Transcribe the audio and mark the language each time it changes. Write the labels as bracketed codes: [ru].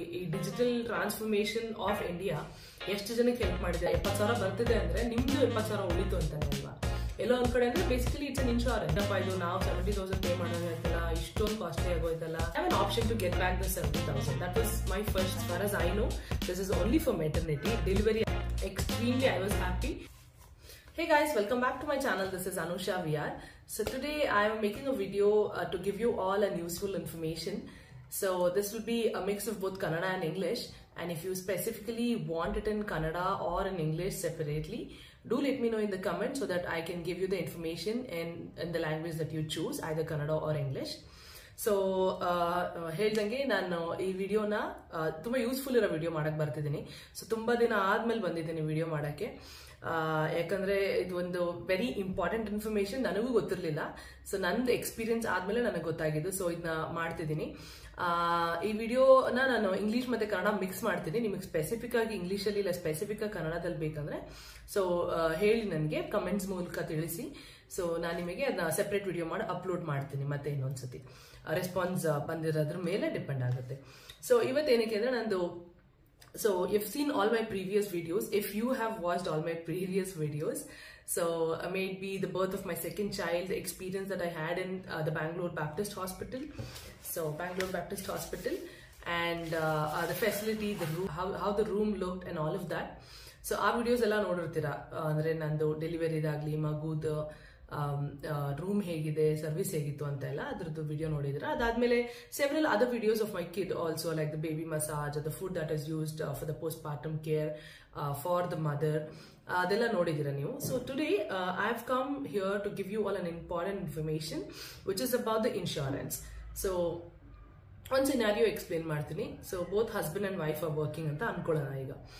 [kn] ಈ digital transformation of India ಎಷ್ಟು ಜನಕ್ಕೆ ಹೆಲ್ಪ್ ಮಾಡಿದೆ. 70,000 ಬರ್ತಿದೆ ಅಂದ್ರೆ ನಿಮ್ದು 70,000 ಉಳಿತು ಅಂತಾನೆ ಅಲ್ವಾ. ಎಲ್ಲೋ ಒಂದ್ ಕಡೆ ಅಂದ್ರೆ [en] Basically it's an insurance. [kn] ಅಪ್ಪ ಇದು ನಾವು 70,000 ಪೇ ಮಾಡೋದಾಯ್ತಲ್ಲ, ಇಷ್ಟೊಂದು costly ಆಗೋಯ್ತಲ್ಲ. [en] I have an option to get back the 70,000. That was my first. as far as I know, this is only for maternity. Delivery, extremely I was happy. Hey guys, welcome back to my channel. This is Anusha VR. So today I am making a video to give you all an useful information. So this will be a mix of both Kannada and English, and if you specifically want it in Kannada or in English separately, do let me know in the comments so that I can give you the information in the language that you choose, either Kannada or English. [kn] So ಹೇಳ್ದಂಗೆ ನಾನು ಈ ವಿಡಿಯೋನ ತುಂಬಾ useful ಇರೋ video ಮಾಡಕ್ ಬರ್ತಿದ್ದೀನಿ. So ತುಂಬಾ ದಿನ ಆದ್ಮೇಲೆ ಬಂದಿದ್ದೀನಿ ವಿಡಿಯೋ ಮಾಡಕ್ಕೆ. ಯಾಕಂದ್ರೆ ಇದು ಒಂದು ವೆರಿ ಇಂಪಾರ್ಟೆಂಟ್ ಇನ್ಫಾರ್ಮೇಶನ್, ನನಗೂ ಗೊತ್ತಿರಲಿಲ್ಲ. ಸೊ ನಂದು ಎಕ್ಸ್ಪೀರಿಯನ್ಸ್ ಆದ್ಮೇಲೆ ನನಗೆ ಗೊತ್ತಾಗಿದ್ದು. ಸೊ ಇದನ್ನ ಮಾಡ್ತಿದ್ದೀನಿ. ಈ ವಿಡಿಯೋನ ನಾನು ಇಂಗ್ಲಿಷ್ ಮತ್ತೆ ಕನ್ನಡ ಮಿಕ್ಸ್ ಮಾಡ್ತೀನಿ. ನಿಮಗೆ ಸ್ಪೆಸಿಫಿಕ್ ಆಗಿ ಇಂಗ್ಲಿಷಲ್ಲಿ ಇಲ್ಲ ಸ್ಪೆಸಿಫಿಕ್ ಆಗಿ ಕನ್ನಡದಲ್ಲಿ ಬೇಕಂದ್ರೆ ಸೊ ಹೇಳಿ, ನನಗೆ ಕಮೆಂಟ್ಸ್ ಮೂಲಕ ತಿಳಿಸಿ. ಸೊ ನಾನು ನಿಮಗೆ ಅದನ್ನ ಸೆಪರೇಟ್ ವಿಡಿಯೋ ಮಾಡಿ ಅಪ್ಲೋಡ್ ಮಾಡ್ತೀನಿ ಮತ್ತೆ ಇನ್ನೊಂದ್ಸತಿ. ರೆಸ್ಪಾನ್ಸ್ ಬಂದಿರೋದ್ರ ಮೇಲೆ ಡಿಪೆಂಡ್ ಆಗುತ್ತೆ. ಸೊ ಇವತ್ತೇನಕ್ಕೆ ಅಂದ್ರೆ ನಂದು [en] so you've seen all my previous videos. If you have watched all my previous videos, so maybe the birth of my second child, the experience that I had in the Bangalore Baptist Hospital, so Bangalore Baptist Hospital, and the facility, the room, how the room looked and all of that. [kn] So our videos ella nodirtira, andre nandu delivery dagli magudu room ಹೇಗಿದೆ, service ಹೇಗಿತ್ತು ಅಂತ ಎಲ್ಲ ಅದ್ರದ್ದು video ನೋಡಿದ್ರೆ. [en] ಅದಾದ್ಮೇಲೆ several other videos of my kid also, like the baby massage, the food that is used for the postpartum care for the mother, [kn] ಅದೆಲ್ಲ ನೋಡಿದಿರ ನೀವು. [en] So today I have come here to give you all an important information which is about the insurance. [kn] So ಒಂದು scenario explain ಮಾಡ್ತೀನಿ. [en] so both husband and wife are working [kn] ಅಂತ ಅನ್ಕೊಳ್ಳೋಣ ಈಗ.